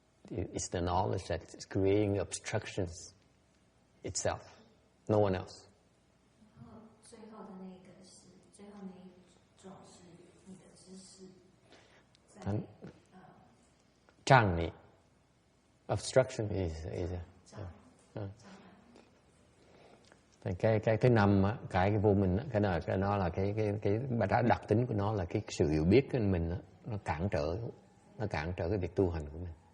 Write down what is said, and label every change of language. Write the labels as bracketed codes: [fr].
[en] It's the knowledge that is creating obstructions itself, no one else. [zh] 然后最后的那个是最后那一种是你的知識在障你 [en] obstruction is [vi] cái thứ năm á, cái vô minh á, cái nó là cái đặc tính của nó là cái sự hiểu biết của mình á, nó cản trở cái việc tu hành của mình.